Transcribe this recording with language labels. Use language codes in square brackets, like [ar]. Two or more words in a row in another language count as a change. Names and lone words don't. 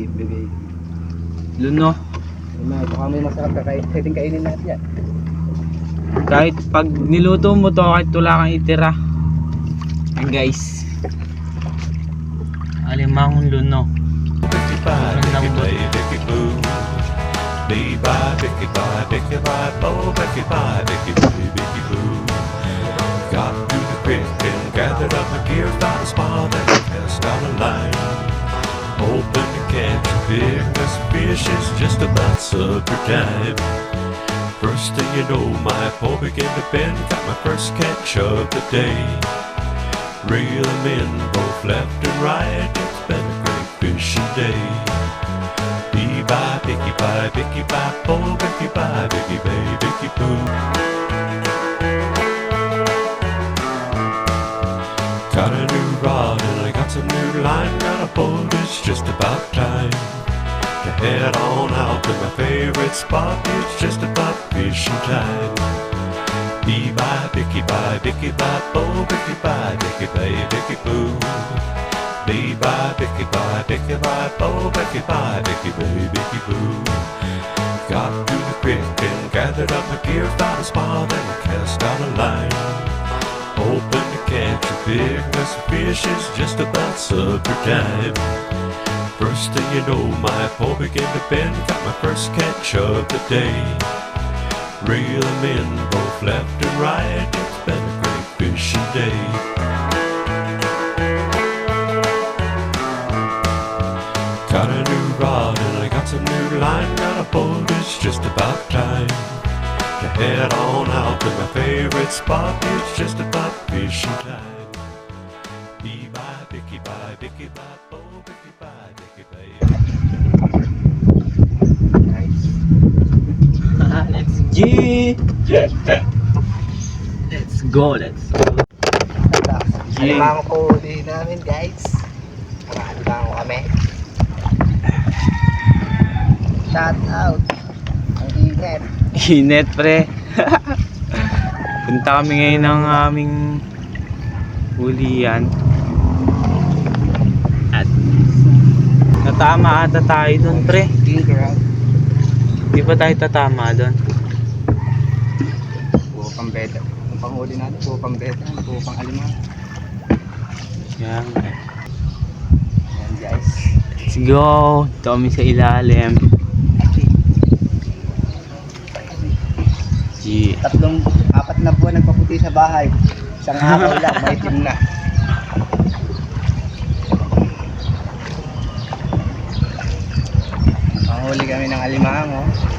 [tl] Luno. Baka may masarap ka pwedeng kainin natin yan. Kahit pag niluto mo to, kahit wala kang itira. Ayan guys. Alimang luno. Parang lambot. [en] Got to the creek and gathered up my gear, found a spot and cast out a line. Hoping to catch a big mess of fish, it's just about supper time. First thing you know, my pole began to bend, got my first catch of the day. Reel 'em in both left and right, it's been a great fishing day. Bee-bye, bicky-bye, pole, bicky-bye, bicky-bay, bicky-boo. Got a new rod and I got some new line, got a boat, it's just about time to head on out to my favorite spot, it's just about fishing time. Bee-bye, bicky-bye, pole, bicky-bye, bicky-bay, bicky-boo. Bee-bye, bicky-bye, pole, bicky-bye, bicky-bay, bicky-boo. Got to the creek and gathered up my gear, found a spot and cast out a line. Hoping to catch a big mess of fish, it's just about supper time. First thing you know, my pole began to bend, got my first catch of the day. Reel 'em in both left and right, it's been a great fishing day. Got a new rod and I got some new line, got a boat, it's just about time to head on out to my favorite spot, it's just about fishing time. Bee-bye, bicky-bye, pole, bicky-bye, bicky-bay. Let's G. Let's go. [tl] Alimang huli namin guys. Alimang kami. [en] Shout out. [tl] Ang init. Init pre. Punta kami ngayon ng aming hulian. At natama ata tayo dun pre. Di ba tayo tatama dun? Puro pang beta. Ang panghuli natin, puro pang beta, puro pang alimang. Yan. Ayan guys. [en] Let's go. [tl] Ito kami sa ilalim. G. 4 na buwan nagpaputi sa bahay. Isang araw lang, may itim na. Panghuli kami ng alimang, oh.